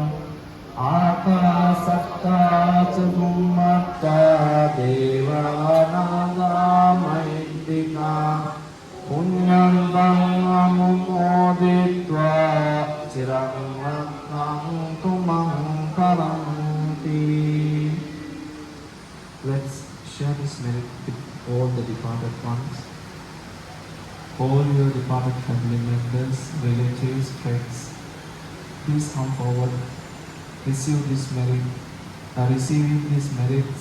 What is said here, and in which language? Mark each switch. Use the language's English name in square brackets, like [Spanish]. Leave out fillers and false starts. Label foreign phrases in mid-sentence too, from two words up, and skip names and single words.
[Pali] Akasatta Chummatta Devanaga Mahiddhika Punyantang Anumoditva Chiram Rattantu Mangalanti. [English] Let's share this merit with all the departed ones. All your departed family members, relatives, friends, please come forward. Receive this merit, receiving these merits.